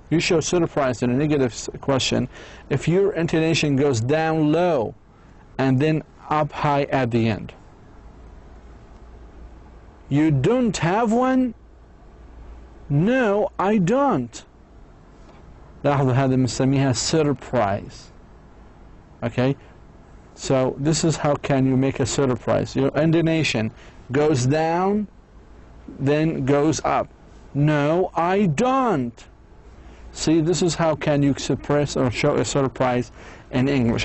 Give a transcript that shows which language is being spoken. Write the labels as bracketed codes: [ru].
[en] You show surprise in a negative question if your intonation goes down low and then up high at the end. You don't have one? No, I don't. [ar] لاحظوا هذا بنسميها surprise. [en] Okay, so this is how can you make a surprise. Your intonation goes down, then goes up. No, I don't. See, this is how can you express or show a surprise in English.